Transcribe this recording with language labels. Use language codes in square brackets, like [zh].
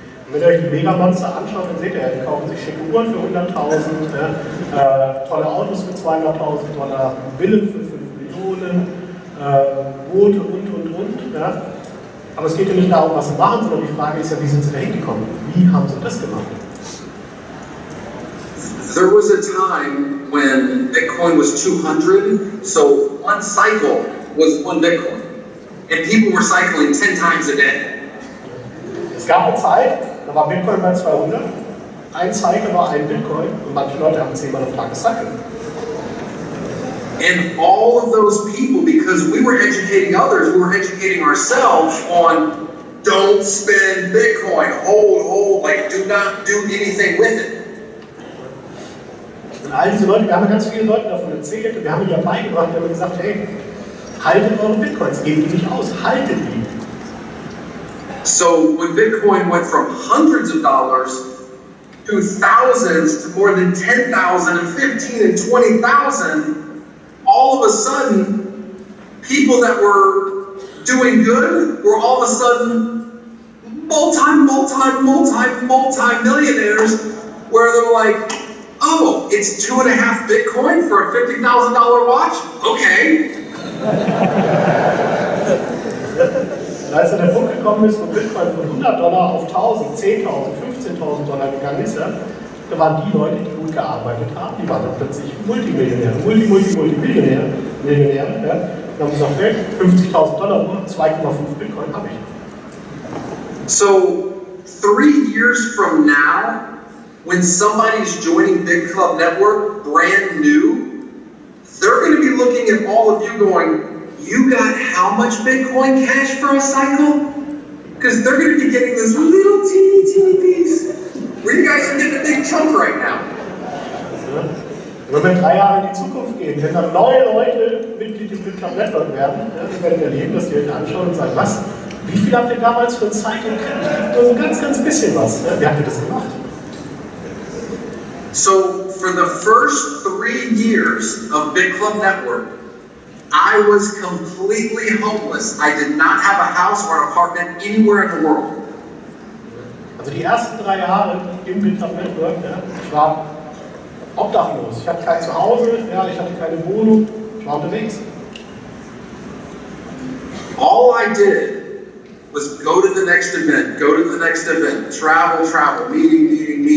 [de] Wenn ihr euch die Megamonster anschaut, dann seht ihr, die kaufen sich schicke Uhren für 100.000, tolle Autos für $200.000, Villen für 5 Millionen, Boote und. Ja. Aber es geht ja nicht darum, was sie machen, sondern die Frage ist ja, wie sind sie da hingekommen? Wie haben sie das gemacht? [en] There was a time when Bitcoin was 200, so one cycle was 1 Bitcoin, and people were cycling 10 times a day. [de] Es gab eine Zeit, da war Bitcoin bei 200, ein Cycle war 1 Bitcoin und manche Leute haben 10-mal am Tag gecycelt. [en] And all of those people, because we were educating others, we were educating ourselves on don't spend Bitcoin, hold, like do not do anything with it. [de] Und all diese Leute, wir haben ganz viele Leute davon erzählt und wir haben ihnen ja beigebracht, wir haben gesagt, hey, haltet eure Bitcoins, gebt die nicht aus, haltet die. [en] So when Bitcoin went from hundreds of dollars to thousands to more than 10,000 and 15 and 20,000, all of a sudden, people that were doing good were all of a sudden multi-millionaires, where they're like, oh, it's 2.5 Bitcoin for a $50,000 watch? Okay. [de] Als dann der Punkt gekommen ist, wo Bitcoin von $100 auf 1.000, 10.000, $15.000 gegangen ist, ja, da waren die Leute, die gut gearbeitet haben, die waren dann plötzlich Multimillionäre, Multimillionäre, ja, und haben gesagt, hey, $50.000, 2,5 Bitcoin habe ich. [en] So 3 years from now, when somebody's joining Bitclub Network brand new, they're going to be looking at all of you going, you got how much Bitcoin Cash for a cycle? Because they're going to be getting this little teeny piece. Where you guys are getting a big chunk right now. [de] Wenn wir 3 Jahre in die Zukunft gehen, wenn dann neue Leute Mitglied im Bitclub Network werden, wir werden erleben, dass die euch anschauen und sagen, was? Wie viel habt ihr damals für ein Cycle gekriegt? Nur so ganz bisschen was. Wie habt ihr das gemacht? [en] So, for the first 3 years of Bitclub Network, I was completely homeless. I did not have a house or an apartment anywhere in the world. [de] Also die ersten 3 Jahre im Bitclub Network, ich war obdachlos. Ich hatte kein Zuhause, ich hatte keine Wohnung, ich war unterwegs. [en] All I did was go to the next event, travel, meeting.